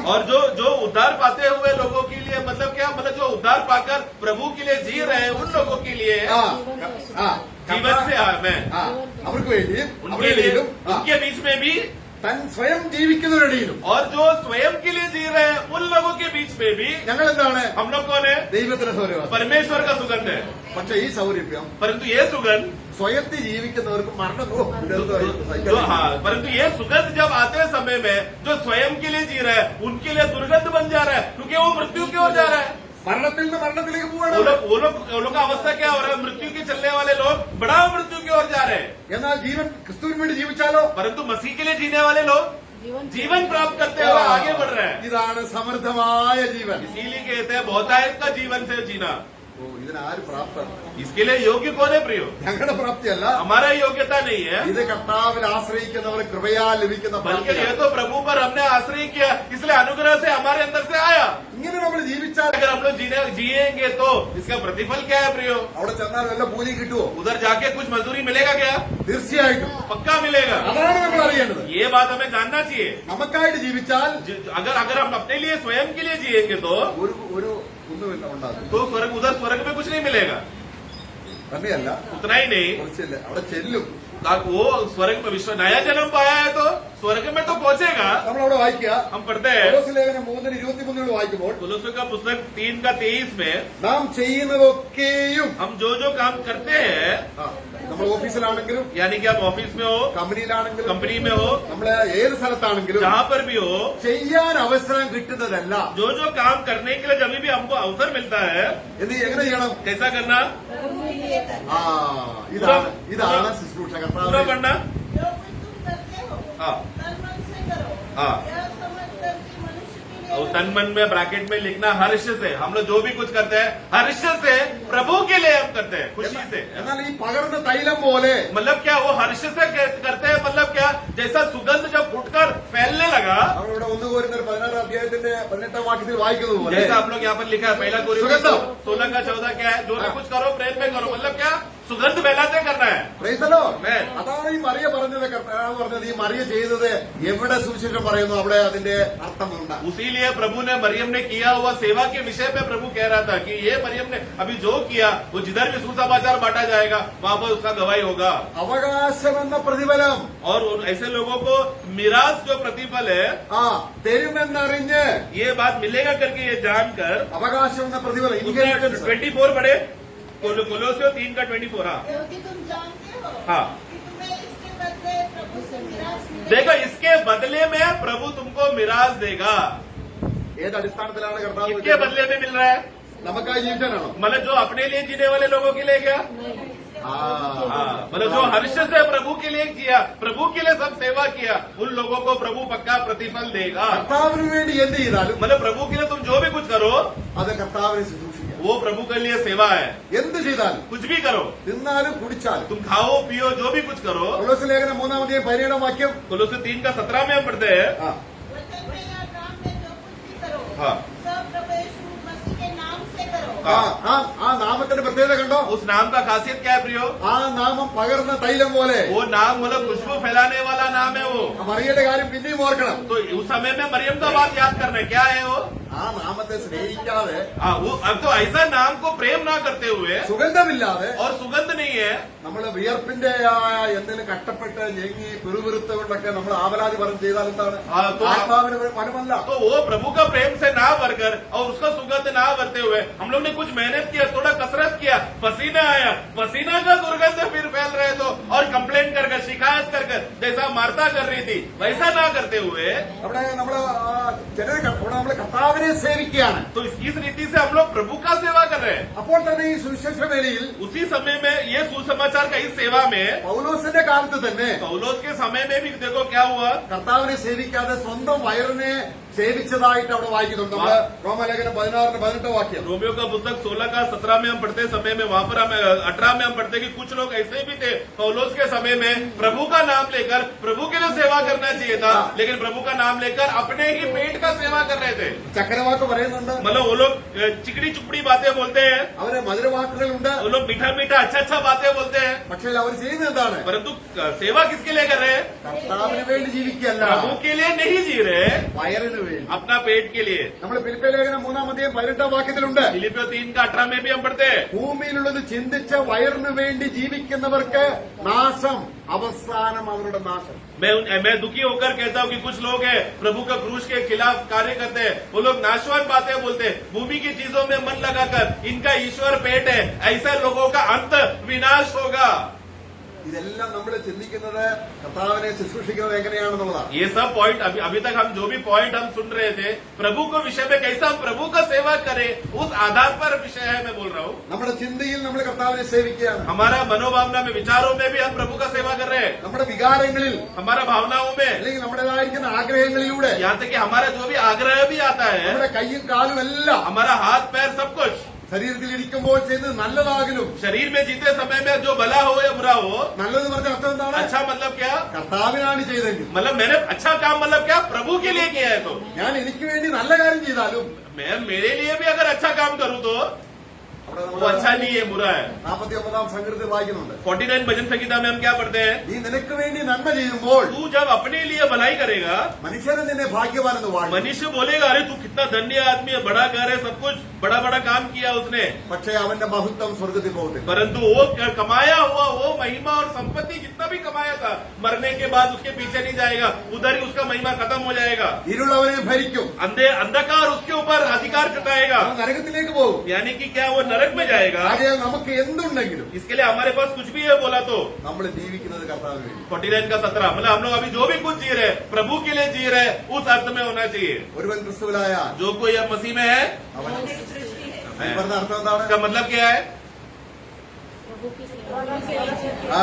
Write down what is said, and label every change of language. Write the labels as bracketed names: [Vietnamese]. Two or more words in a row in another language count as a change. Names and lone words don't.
[Hindi] और जो उद्धार पाते हुए लोगों के लिए, मतलब क्या, मतलब जो उद्धार पाकर प्रभु के लिए जी रहे हैं, उन लोगों के लिए ആ, ആ, जीवन से मैं [Malayalam] ആ, അവർക്ക് വേണ്ടിയും [Hindi] उनके [Malayalam] അവരുടെ [Hindi] लिए, [Malayalam] ഇടയിലും [Hindi] उनके बीच में भी, [Malayalam] താൻ സ്വയം ജീവിക്കുന്നവരുടെ ഇടയിലും [Hindi] और जो स्वयं के लिए जी रहे हैं उन लोगों के बीच में भी [Malayalam] ഞങ്ങൾ എന്താണ്? [Hindi] हम लोग कौन है? [Malayalam] ദൈവത്തിന്റെ സൗരവാസം. [Hindi] परमेश्वर का सुगंध है। [Malayalam] പക്ഷെ ഈ സൗരഭ്യം [Hindi] परंतु ये सुगंध [Malayalam] സ്വയത്തിൽ ജീവിക്കുന്നവർക്ക് മരണമോ [Hindi] हाँ, परंतु ये सुगंध जब आते समय में जो स्वयं के लिए जी रहा है, उनके लिए दुर्गंध बन जा रहा है, क्योंकि वो मृत्यु की ओर जा रहा है। [Malayalam] മരണത്തിൽ നിന്ന് മരണത്തിലേക്ക് പോവാണ്. [Hindi] वो लोग का अवस्था क्या हो रहा है? मृत्यु की चलने वाले लोग बड़ा मृत्यु की ओर जा रहे हैं। [Malayalam] എന്നാൽ ജീവൻ ക്രിസ്തുവിന് വേണ്ടി ജീവിച്ചാലോ [Hindi] परंतु मसीह के लिए जीने वाले लोग जीवन प्राप्त करते हुए आगे बढ़ रहे हैं। [Malayalam] ഇതാണ് സമൃദ്ധമായ ജീവൻ. [Hindi] इसीलिए कहते हैं बहुतायत का जीवन से जीना। [Malayalam] ഓ, ഇതിനാര് പ്രാപ്തർ? [Hindi] इसके लिए योग्य कौन है प्रियो? [Malayalam] ഞങ്ങളുടെ പ്രാപ്തിയല്ല, [Hindi] हमारा योग्यता नहीं है, [Malayalam] ഇത് കർത്താവിൽ ആശ്രയിക്കുന്നവർ കൃപയാൽ ലഭിക്കുന്ന [Hindi] बल्कि ये [Malayalam] പ്രാപ്തിയാണ്. [Hindi] तो प्रभु पर हमने आश्रय किया, इसलिए अनुग्रह से हमारे अंदर से आया। [Malayalam] ഇങ്ങനെ നമ്മൾ ജീവിച്ചാൽ [Hindi] अगर हम लोग जिएंगे तो इसका प्रतिफल क्या है प्रियो? [Malayalam] അവിടെ ചെന്നാൽ വല്ല പൂജ കിട്ടുമോ? [Hindi] उधर जाके कुछ मजदूरी मिलेगा क्या? [Malayalam] തീർച്ചയായിട്ടും [Hindi] पक्का मिलेगा। [Malayalam] അതാണ് നമ്മൾ അറിയേണ്ടത്. [Hindi] ये बात हमें जानना चाहिए। [Malayalam] നമുക്കായിട്ട് ജീവിച്ചാൽ [Hindi] अगर हम अपने लिए स्वयं के लिए जिएंगे तो [Malayalam] ഒരു ഒന്നുമില്ല ഉണ്ടാകും. [Hindi] उधर स्वर्ग में कुछ नहीं मिलेगा। [Malayalam] തന്നെയല്ല, [Hindi] उतना ही नहीं, [Malayalam] കുറച്ചില്ല, അവിടെ ചെല്ലും. [Hindi] वो स्वर्ग में विश्व नया जन्म पाया है तो स्वर्ग में तो पहुंचेगा। [Malayalam] നമ്മളവിടെ വായിക്കുക, [Hindi] हम पढ़ते हैं [Malayalam] കൊലോസ്യ ലേഖനം 3:23 വായിക്കുമ്പോൾ [Hindi] कोलोस्यों का पुस्तक 3:23 में, [Malayalam] നാം ചെയ്യുന്നതൊക്കെയും [Hindi] हम जो काम करते हैं, [Malayalam] നമ്മൾ ഓഫീസിലാണെങ്കിലും [Hindi] यानी कि आप ऑफिस में हो, [Malayalam] കമ്പനിയിലാണെങ്കിലും [Hindi] कंपनी में हो, [Malayalam] നമ്മള് ഏത് സ്ഥലത്താണെങ്കിലും [Hindi] जहाँ पर भी हो, [Malayalam] ചെയ്യാൻ അവസരം കിട്ടുന്നതല്ല. [Hindi] जो काम करने के लिए जब भी हमको अवसर मिलता है, [Malayalam] എങ്ങനെ ചെയ്യണം? [Hindi] कैसा करना? [Malayalam] ആ, ഇതാണ് ശുശ്രൂഷ. [Hindi] पूरा [Malayalam] കർത്താവ് [Hindi] पढ़ना। जो कुछ तुम करते हो हाँ। तन मन से करो, हाँ। यह समझकर कि मनुष्य के लिए और तन मन में ब्रैकेट में लिखना हर्ष से। हम लोग जो भी कुछ करते हैं हर्ष से प्रभु के लिए हम करते हैं, खुशी से। [Malayalam] എന്നാൽ ഈ പകർന്ന തൈലം പോലെ [Hindi] मतलब क्या, वो हर्ष से करते हैं, मतलब क्या, जैसा सुगंध जब फूटकर फैलने लगा, [Malayalam] നമ്മളിവിടെ 1 Corinthians 16 അധ്യായത്തിന്റെ 18 വാക്യത്തിൽ വായിക്കുന്നത് പോലെ [Hindi] जैसा आप लोग यहाँ पर लिखा है, पहला कोरिन्थियों सुगंध। 16 का 14 क्या है? जो भी कुछ करो प्रेम में करो। मतलब क्या, सुगंध फैलाते करना है। [English] Praise the Lord. Amen. [Malayalam] അതാണ് ഈ മറിയ പറഞ്ഞത്. കർത്താവ് പറഞ്ഞത് ഈ മറിയ ചെയ്തത് എവിടെ സുവിശേഷം പറയുന്നു അവിടെ അതിന്റെ അർത്ഥമുണ്ട്. [Hindi] उसीलिए प्रभु ने मरियम ने किया हुआ सेवा के विषय पे प्रभु कह रहा था कि ये मरियम ने अभी जो किया, वो जिधर भी सुसमाचार बांटा जाएगा वहां पर उसका गवाही होगा। [Malayalam] അവകാശം എന്ന പ്രതിഫലം [Hindi] और ऐसे लोगों को मिरास जो प्रतिफल है, [Malayalam] തരുമെന്നറിഞ്ഞ് [Hindi] ये बात मिलेगा करके ये जानकर, [Malayalam] അവകാശം എന്ന പ്രതിഫലം [Hindi] उसका inheritance. 24 पढ़े, कोलोसियों 3:24। हाँ क्योंकि तुम जानते हो हाँ। कि तुम्हें इसके बदले प्रभु से मिरास मिलेगी। देखो, इसके बदले में प्रभु तुमको मिरास देगा। [Malayalam] ഏത് അടിസ്ഥാനത്തിലാണ് കർത്താവ് [Hindi] किसके बदले में मिल रहा है? [Malayalam] നമുക്കായി ജീവിക്കാനാണോ? [Hindi] मतलब जो अपने लिए जीने वाले लोगों के लिए क्या? मतलब जो हर्ष से प्रभु के लिए किया, प्रभु के लिए सब सेवा किया, उन लोगों को प्रभु पक्का प्रतिफल देगा। [Malayalam] കർത്താവിന് വേണ്ടി എന്ത് ചെയ്താലും [Hindi] मतलब प्रभु के लिए तुम जो भी कुछ करो, [Malayalam] അത് കർത്താവിനെ ശുശ്രൂഷിക്കുക. [Hindi] वो प्रभु के लिए सेवा है। [Malayalam] എന്ത് ചെയ്താലും, [Hindi] कुछ भी करो, [Malayalam] തിന്നാലും കുടിച്ചാലും. [Hindi] तुम खाओ पियो जो भी कुछ करो। [Malayalam] പൗലോസ് ലേഖനം 3-17 വാക്യം. [Hindi] कोलोसे 3:17 में हम पढ़ते हैं। ആ, वचन में या काम में जो कुछ भी करो हाँ। सब प्रभु यीशु मसीह के नाम से करो। [Malayalam] ആ നാമത്തിന്റെ പ്രത്യേകത കണ്ടോ? [Hindi] उस नाम का खासियत क्या है प्रियो? [Malayalam] ആ നാമം പകർന്ന തൈലം പോലെ. [Hindi] वो नाम मतलब खुशबू फैलाने वाला नाम है वो। [Malayalam] മറിയയുടെ കാര്യം പിന്നെയും ഓർക്കണം. [Hindi] तो उस समय में मरियम का बात याद करना है, क्या है वो? [Malayalam] ആ നാമത്തെ സ്നേഹിക്കാതെ, [Hindi] वो अब तो ऐसा नाम को प्रेम ना करते हुए [Malayalam] സുഗന്ധമില്ലാതെ, [Hindi] और सुगंध नहीं है, [Malayalam] നമ്മള് വിയർപ്പിന്റെ എന്തെങ്കിലും കഷ്ടപ്പെട്ട് ഞെങ്ങി പിറുപിറുത്ത് കൊണ്ടൊക്കെ നമ്മൾ ആവലാതി പറഞ്ഞ് ചെയ്താൽ എന്താണ്? ആ, तो- ആത്മാവിന് മനമല്ല. [Hindi] तो वो प्रभु का प्रेम से ना भरकर और उसका सुगंध ना भरते हुए हम लोग ने कुछ मेहनत किया, थोड़ा कसरत किया, पसीना आया, पसीना का दुर्गंध फिर फैल रहे तो और कंप्लेंट कर शिकायत कर जैसा मार्ता कर रही थी वैसा ना करते हुए, [Malayalam] അവിടെ നമ്മള് ചിലര് നമ്മള് കർത്താവിനെ സേവിക്കുകയാണ്. [Hindi] तो इस रीति से हम लोग प्रभु का सेवा कर रहे हैं। [Malayalam] അപ്പോൾ തന്നെ ഈ സുവിശേഷ വേളയിൽ [Hindi] उसी समय में ये सुसमाचार का इस सेवा में [Malayalam] പൗലോസിന്റെ കാലത്ത് തന്നെ [Hindi] पौलोस के समय में भी देखो क्या हुआ। [Malayalam] കർത്താവിനെ സേവിക്കാതെ സ്വന്തം വയറിനെ സേവിച്ചതായിട്ട് അവിടെ വായിക്കുന്നുണ്ട്. നമ്മള് റോമലേഖനം 16-18 വാക്യം. [Hindi] रोमियो का पुस्तक 16-17 में हम पढ़ते समय में वहां पर हम 18 में हम पढ़ते कि कुछ लोग ऐसे भी थे पौलोस के समय में प्रभु का नाम लेकर प्रभु के लिए सेवा करना चाहिए था, लेकिन प्रभु का नाम लेकर अपने ही पेट का सेवा कर रहे थे। [Malayalam] ചക്കരവാക്ക് പറയുന്നുണ്ട്, [Hindi] मतलब वो लोग चिकनी चुपड़ी बातें बोलते हैं, [Malayalam] അവരെ മധുരവാക്കുകളുണ്ട്. [Hindi] वो लोग मीठा मीठा अच्छा अच्छा बातें बोलते हैं, [Malayalam] പക്ഷേ അവർ ചെയ്യുന്നത് എന്താണ്? [Hindi] परंतु सेवा किसके लिए कर रहे हैं? [Malayalam] കർത്താവിന് വേണ്ടി ജീവിക്കുകയല്ല, [Hindi] प्रभु के लिए नहीं जी रहे, [Malayalam] വയറിന് വേണ്ടി. [Hindi] अपना पेट के लिए। [Malayalam] നമ്മൾ ഫിലിപ്പിയ ലേഖനം 3-18 വാക്യത്തിലുണ്ട്, [Hindi] फिलिपियों 3:18 में भी हम पढ़ते हैं, [Malayalam] ഭൂമിയിലുള്ളത് ചിന്തിച്ച വയറിന് വേണ്ടി ജീവിക്കുന്നവർക്ക് നാശം, അവസാനം അവരുടെ നാശം. [Hindi] मैं दुखी होकर कहता हूँ कि कुछ लोग हैं प्रभु का क्रूस के खिलाफ कार्य करते हैं, वो लोग नाशवान बातें बोलते हैं, भूमि की चीजों में मन लगाकर इनका ईश्वर पेट है, ऐसे लोगों का अंत विनाश होगा। [Malayalam] ഇതെല്ലാം നമ്മൾ ചിന്തിക്കുന്നത് കർത്താവിനെ ശുശ്രൂഷിക്കുന്നത് എങ്ങനെയാണെന്നുള്ളതാണ്. [Hindi] ये सब पॉइंट अभी तक हम जो भी पॉइंट हम सुन रहे थे प्रभु को विषय में कैसे हम प्रभु का सेवा करें उस आधार पर विषय है मैं बोल रहा हूँ। [Malayalam] നമ്മുടെ ചിന്തയിൽ നമ്മൾ കർത്താവിനെ സേവിക്കുകയാണ്. [Hindi] हमारा मनोभावना में विचारों में भी हम प्रभु का सेवा कर रहे हैं, [Malayalam] നമ്മുടെ വികാരങ്ങളിൽ [Hindi] हमारा भावनाओं में, [Malayalam] അല്ലെങ്കിൽ നമ്മുടേതായിരിക്കുന്ന ആഗ്രഹങ്ങളിലൂടെ, [Hindi] यहाँ तक कि हमारा जो भी आग्रह भी आता है, [Malayalam] നമ്മുടെ കൈയും കാലും എല്ലാം [Hindi] हमारा हाथ पैर सब कुछ [Malayalam] ശരീരത്തിൽ ഇരിക്കുമ്പോൾ ചെയ്യുന്നത് നല്ലതാകലും. [Hindi] शरीर में जीते समय में जो भला हो या बुरा हो, [Malayalam] നല്ലത് പറഞ്ഞ അർത്ഥം എന്താണ്? [Hindi] अच्छा मतलब क्या? [Malayalam] കർത്താവിനാണ് ചെയ്തെങ്കിൽ. [Hindi] मतलब मैंने अच्छा काम मतलब क्या? प्रभु के लिए किया है। तो [Malayalam] ഞാൻ എനിക്ക് വേണ്ടി നല്ല കാര്യം ചെയ്താലും [Hindi] मैं मेरे लिए भी अगर अच्छा काम करूँ तो [Malayalam] അവിടെ [Hindi] वो [Malayalam] നമ്മൾ [Hindi] अच्छा नहीं है, बुरा है। [Malayalam] 49 സങ്കീർത്തനത്തിൽ വായിക്കുന്നുണ്ട്, [Hindi] 49 भजन संगीता में हम क्या पढ़ते हैं? [Malayalam] നീ നിനക്ക് വേണ്ടി നന്മ ചെയ്യുമ്പോൾ [Hindi] तू जब अपने लिए भलाई करेगा, [Malayalam] മനുഷ്യനെ നിന്നെ ഭാഗ്യവാനെന്ന് വാഴും. [Hindi] मनुष्य बोलेगा अरे तू कितना धन्य आदमी है, बड़ा घर है, सब कुछ बड़ा बड़ा काम किया उसने, [Malayalam] പക്ഷേ അവന്റെ മഹത്വം സ്വർഗത്തിൽ പോകത്തില്ല. [Hindi] परंतु वो कमाया हुआ वो महिमा और संपत्ति जितना भी कमाया था मरने के बाद उसके पीछे नहीं जाएगा, उधर ही उसका महिमा खत्म हो जाएगा। [Malayalam] ഇരുളവനെ ഭരിക്കും, [Hindi] अंधकार उसके ऊपर अधिकार जताएगा, [Malayalam] അവൻ നരകത്തിലേക്ക് പോകും. [Hindi] यानी कि क्या वो नरक में जाएगा। [Malayalam] ആകെ നമുക്ക് എന്തുണ്ടെങ്കിലും [Hindi] इसके लिए हमारे पास कुछ भी है बोला तो [Malayalam] നമ്മൾ ജീവിക്കുന്നത് കർത്താവിന് വേണ്ടി. [Hindi] 49:17 मतलब हम लोग अभी जो भी कुछ जी रहे प्रभु के लिए जी रहे उस अर्थ में होना चाहिए। [Malayalam] ഒരുവൻ ക്രിസ്തുവിലായ [Hindi] जो कोई अब मसीह में है [Malayalam] അവൻ [Hindi] एक सृष्टि है। [Malayalam] ഈ പറഞ്ഞ അർത്ഥം എന്താണ്? [Hindi] इसका मतलब क्या है? प्रभु की सेवा ആ,